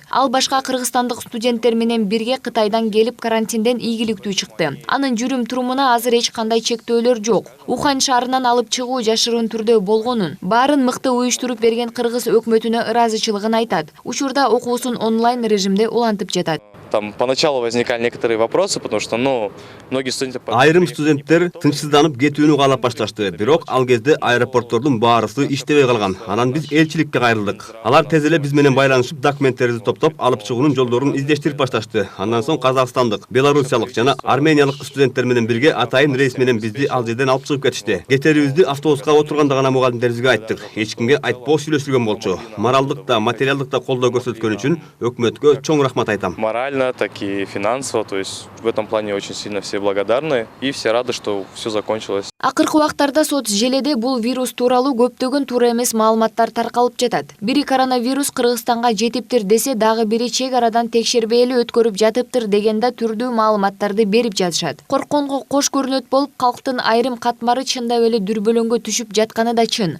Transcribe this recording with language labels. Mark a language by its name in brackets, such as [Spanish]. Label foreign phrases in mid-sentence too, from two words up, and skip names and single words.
[Kyrgyz] Ал башка кыргызстандык студенттер менен бирге Кытайдан келип карантинден ийгиликтүү чыкты. Анын жүрүм турумуна азыр эч кандай чектөөлөр жок. Ухань шаарынан алып чыгуу жашыруун түрдө болгонун, баарын мыкты уюштуруп берген кыргыз өкмөтүнө ыраазычылыгын айтат. Учурда окуусун онлайн режимде улантып жатат. [Russian] Там поначалу возникали некоторые вопросы, потому что, многие студенты... [Kyrgyz] Айрым студенттер тынчсызданып кетүүнү каалап башташты. Бирок ал кезде аэропорттордун баарысы иштебей калган. Анан биз элчиликке кайрылдык. Алар тез эле биз менен байланышып, документтерди топтоп, алып чыгуунун жолдорун издештирип башташты. Андан соң казакстандык, белорусиялык жана армениялык студенттер менен бирге атайын рейс менен бизди ал жерден алып чыгып кетишти. Кетерибизди автобуска отурганда гана мугалимдерибизге айттык. Эч кимге айтпоо сүйлөшүлгөн болчу. Моралдык да, материалдык да колдоо көрсөткөн үчүн өкмөткө чоң рахмат айтам. [Russian] Так и финансово, то есть в этом плане очень сильно все благодарны и все рады, что все закончилось. [Kyrgyz] Акыркы убактарда соц желеде бул вирус тууралуу көптөгөн туура эмес маалыматтар таркалып жатат. Бири коронавирус Кыргызстанга жетиптир десе, дагы бири чек арадан текшербей эле өткөрүп жатыптыр дегенде түрдүү маалыматтарды берип жатышат. Коркконго кош көрүнөт болуп, калктын айрым катмары чындап эле дүрбөлөңгө түшүп жатканы да чын.